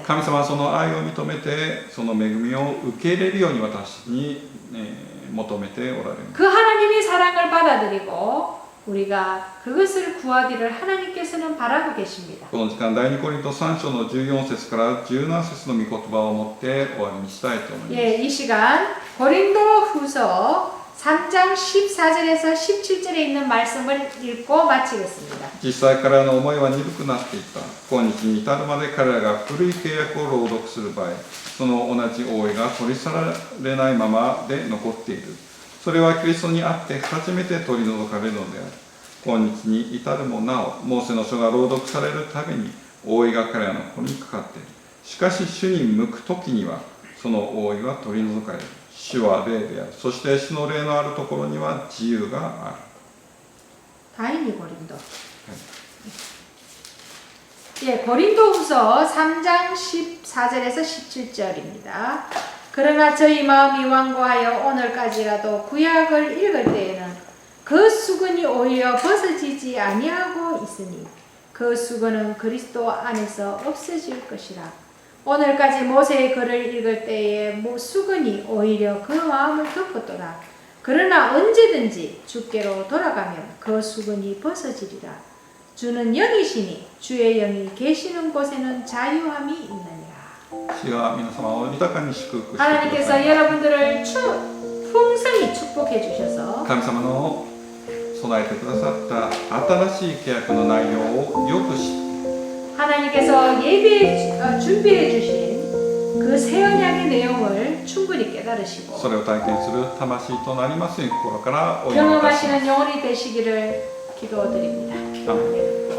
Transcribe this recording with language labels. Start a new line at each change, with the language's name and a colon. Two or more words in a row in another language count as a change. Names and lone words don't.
Japanese: 神様はその愛を認めてその恵みを受け入れるように私に、求めておられます。
Korean: 그 하나님의 사랑을 받아들이고 우리가 그것을 구하기를 하나님께서는 바라고 계십니다.
Japanese: この時間第2コリント3章の14節から17節の御言葉を持って終わりにしたいと思います。
Korean: 예, 이 시간 고린도후서 3장 14절에서 17절에 있는 말씀을 읽고 마치겠습니다.
Japanese: 実際彼らの思いは鈍くなっていった。今日に至るまで彼らが古い契約を朗読する場合、その同じ覆いが取り去られないままで残っている。それはキリストにあって初めて取り除かれるのである。今日に至るもなお、モーセの書が朗読されるたびに覆いが彼らの子にかかっている。しかし主に向く時にはその覆いは取り除かれる。主は霊である。そして主の霊のあるところには自由がある。
Korean: 다인이 고린도. 예, 고린도후서 3장 14절에서 17절입니다. 그러나 저희 마음이 완고하여 오늘까지라도 구약을 읽을 때에는 그 수건이 오히려 벗어지지 아니하고 있으니 그 수건은 그리스도 안에서 없어질 것이라. 오늘까지 모세의 글을 읽을 때에 수건이 오히려 그 마음을 덮었더라. 그러나 언제든지 주께로 돌아가면 그 수건이 벗어지리라. 주는 영이시니 주의 영이 계시는 곳에는 자유함이 있느니라.
Japanese: 主が皆様を豊かに祝福してくだ
Korean: 하나님께서
Japanese: さい。
Korean: 여러분들을 풍성히 축복해 주셔서
Japanese: 神様の備えてくださった新しい契約の内容をよく知って
Korean: 하나님께서 준비해 주신 그 새 언약의 내용을 충분히 깨달으시고
Japanese: それを体験する魂となりますように心からお祈りいたします。
Korean: 경험하시는 영혼이 되시기를 기도드립니다. 아멘.